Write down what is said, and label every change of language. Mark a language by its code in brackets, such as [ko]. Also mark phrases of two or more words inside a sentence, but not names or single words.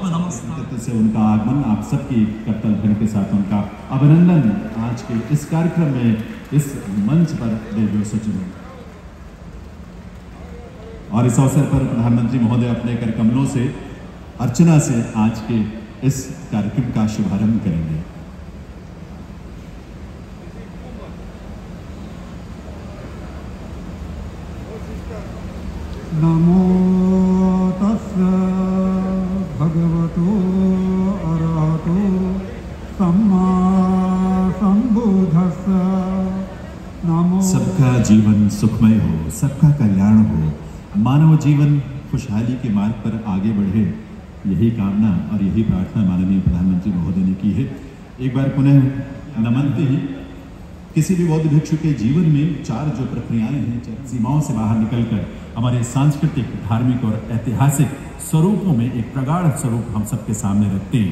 [hi] इस नेतृत्व से उनका आगमन, आप सबकी करतल ध्वनि के साथ उनका अभिनंदन आज के इस कार्यक्रम में, इस मंच पर देवियों सज्जनों। और इस अवसर पर प्रधानमंत्री महोदय अपने कर कमलों से अर्चना से आज के इस कार्यक्रम का शुभारंभ करेंगे। [pi] नमो तस्स भगवतो अरहतो सम्मा संबुद्धस्स। [hi] नमो। सबका जीवन सुखमय हो, सबका कल्याण हो, मानव जीवन खुशहाली के मार्ग पर आगे बढ़े, यही कामना और यही प्रार्थना माननीय प्रधानमंत्री महोदय ने की है। एक बार पुनः नमनते ही किसी भी बौद्ध भिक्षु के जीवन में चार जो प्रक्रियाएं हैं, सीमाओं से बाहर निकलकर हमारे सांस्कृतिक, धार्मिक और ऐतिहासिक स्वरूपों में एक प्रगाढ़ स्वरूप हम सबके सामने रखते हैं।